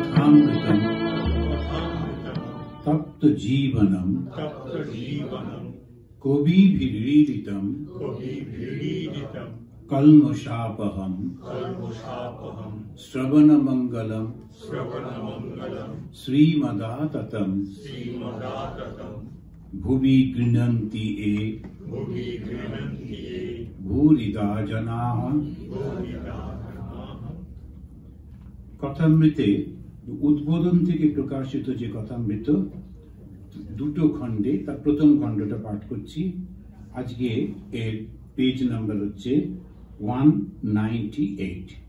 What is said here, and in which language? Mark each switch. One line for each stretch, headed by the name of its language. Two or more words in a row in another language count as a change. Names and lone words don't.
Sanskrit: कथामृतं तप्त जीवनं कविभिरीडितं कल्मषापहं श्रवणमंगलं श्रीमदाततं भुवि गृह्णन्ति ये भूरिदा जनाः।
Bangla: কথামৃতে উদ্বোধন থেকে প্রকাশিত যে কথামৃত দুটো খণ্ডে, তার প্রথম খণ্ডটা পাঠ করছি। আজকে এর পেজ নাম্বার হচ্ছে 198।